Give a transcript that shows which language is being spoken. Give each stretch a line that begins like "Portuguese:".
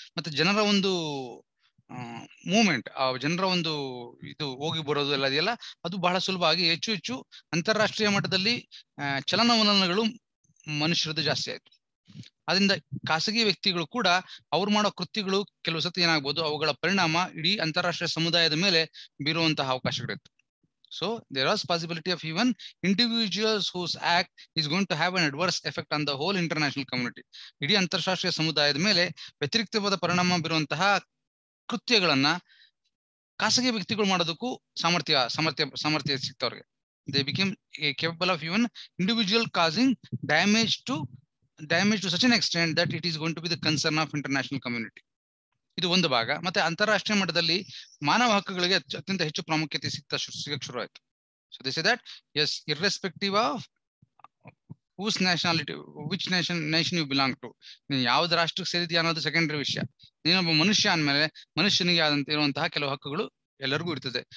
Kannada: ಮತ್ತೆ ಜನರ ಒಂದು ಮೂವ್ಮೆಂಟ್, ಆ ಜನರ ಒಂದು ಇದು ಹೋಗಿ ಬರೋದು ಎಲ್ಲ ಇದೆಯಲ್ಲ, ಅದು ಬಹಳ ಸುಲಭ ಆಗಿ ಹೆಚ್ಚು ಅಂತಾರಾಷ್ಟ್ರೀಯ ಮಟ್ಟದಲ್ಲಿ ಚಲನವಲನಗಳು ಮನುಷ್ಯರದ್ದು ಜಾಸ್ತಿ ಆಯ್ತು. ಅದರಿಂದ ಖಾಸಗಿ ವ್ಯಕ್ತಿಗಳು ಕೂಡ ಅವ್ರು ಮಾಡೋ ಕೃತ್ಯಗಳು ಕೆಲವು ಸತಿ ಏನಾಗ್ಬೋದು, ಅವುಗಳ ಪರಿಣಾಮ ಇಡೀ ಅಂತಾರಾಷ್ಟ್ರೀಯ ಸಮುದಾಯದ ಮೇಲೆ ಬೀರುವಂತಹ ಅವಕಾಶಗಳಿತ್ತು.
English: So there was possibility of even individuals whose act is going to have an adverse effect on the whole international community.
Kannada: ಇಡೀ ಅಂತಾರಾಷ್ಟ್ರೀಯ ಸಮುದಾಯದ ಮೇಲೆ ವ್ಯತಿರಿಕ್ತವಾದ ಪರಿಣಾಮ ಬೀರುವಂತಹ ಕೃತ್ಯಗಳನ್ನ ಖಾಸಗಿ ವ್ಯಕ್ತಿಗಳು ಮಾಡೋದಕ್ಕೂ ಸಾಮರ್ಥ್ಯ ಸಿಕ್ತವ್ರಿಗೆ.
English: They became capable of even individual causing damage to such an extent that it is going to be the concern of international community.
Kannada: ಇದು ಒಂದು ಭಾಗ. ಮತ್ತೆ ಅಂತಾರಾಷ್ಟ್ರೀಯ ಮಟ್ಟದಲ್ಲಿ ಮಾನವ ಹಕ್ಕುಗಳಿಗೆ ಅತ್ಯಂತ ಹೆಚ್ಚು ಪ್ರಾಮುಖ್ಯತೆ ಸಿಗಕ್ಕೆ ಶುರು ಆಯ್ತು.
English: so this is that yes, irrespective of whose nationality, which nation you belong to,
Kannada: ನೀನು ಯಾವ್ದು ರಾಷ್ಟ್ರಕ್ಕೆ ಸೇರಿದ್ಯಾ ಅನ್ನೋದು ಸೆಕೆಂಡರಿ ವಿಷಯ. ನೀನೊಬ್ಬ ಮನುಷ್ಯ ಅಂದ್ಮೇಲೆ ಮನುಷ್ಯನಿಗೆ ಆದಂತ ಇರುವಂತಹ ಕೆಲವು ಹಕ್ಕುಗಳು ಎಲ್ಲರಿಗೂ ಇರ್ತದೆ.